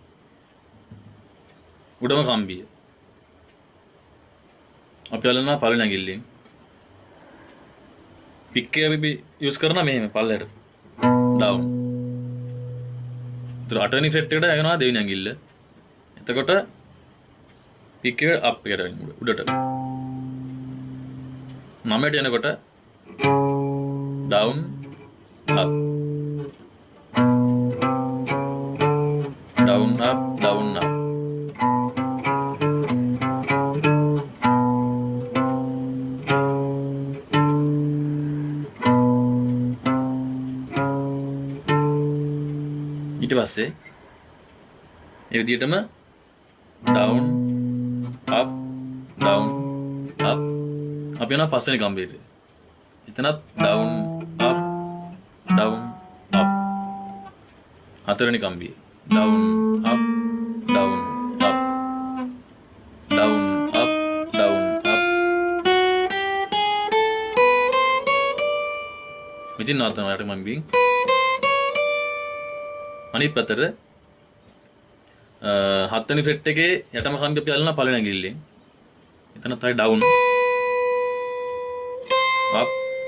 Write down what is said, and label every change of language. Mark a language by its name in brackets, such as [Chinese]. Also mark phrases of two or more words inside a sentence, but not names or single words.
[Sinhala] උඩම කම්බිය අපි අල්ලනවා පළවෙනි ඇඟිල්ලෙන් පික් එක අපි යූස් කරනවා මෙහෙම පල්ලයට ඩවුන් අටවෙනි ෆ්‍රෙට් එකට යනවා දෙවෙනි ඇඟිල්ල. එතකොට පික් එක අප් එකට වෙනවා උඩට. 9ට යනකොට [English] down up down up down up [Sinhala] ඊට පස්සේ ඒ විදිහටම [English] down up down up [Sinhala] අපි යනවා පස්වෙනි කම්බියට. එතනත් [English] down up down up [Sinhala] හතරවෙනි කම්බිය [English] down up down up down up down up [Sinhala] මෙතන නවත්තනවා මම බින් අනිත් පැත්තට හත්වෙනි ෆ්‍රෙට් එකේ යටම කම්බිය අපි අල්ලනවා පළවෙනි ඇඟිල්ලෙන්. එතන තමයි [English] down up